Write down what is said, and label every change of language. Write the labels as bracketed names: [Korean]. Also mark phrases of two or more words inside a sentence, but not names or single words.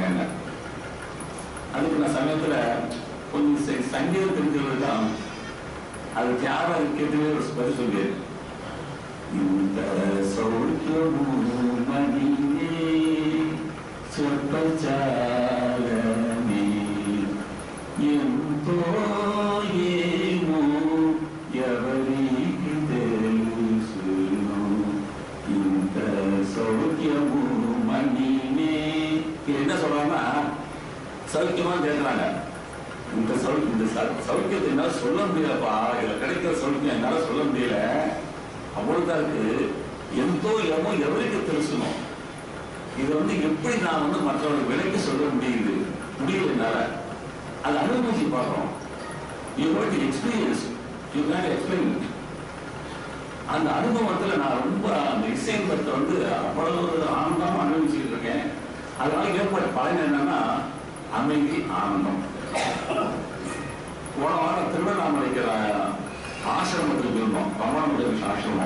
[Tamil] என்ன அதுக்கு நான் சமயத்துல கொஞ்சம் சங்கீதம் தெரிஞ்சவர்கள் தான் அது தியாகம் கேட்டுவே ஒரு பதில் சொல்லியது. இந்த சௌக்கியமும் மணியே சொற்பச்சாலமே [Telugu] ఎంతో ఏమో ఎవరికి తెలుసును ఇంత సౌఖ్యము మణినే. [Tamil] என்ன சொல்றாங்கன்னா சௌக்கியமா கேட்கிறாங்க. இந்த சௌக்கியத்தை என்னால சொல்ல முடியலப்பா, இதுல கிடைக்கிற சௌக்கியம் என்னால சொல்ல முடியல. அவ்வளவுதான் இருக்கு. [Telugu] ఎంతో ఏమో ఎవరికి తెలుసును. [Tamil] இது எப்படி நான் மற்றவர்களுக்கு விலைக்கு சொல்ல முடியல என்னால. அதை அனுபவிச்சு பார்க்கிறோம். [English] You got the experience, you can't explain it. [Tamil] அந்த அனுபவத்துல நான் ரொம்ப அந்த இசையத்தை அவ்வளவு ஆனந்தமா அனுபவிச்சுட்டு இருக்கேன். அதனால ஏற்பட்ட பலன் என்னன்னா அமைதி, ஆனந்தம். போன வாரம் திருவண்ணாமலைக்கு ஆசிரமத்துக்கு இருந்தோம், பகவான் ஆசிரமம்.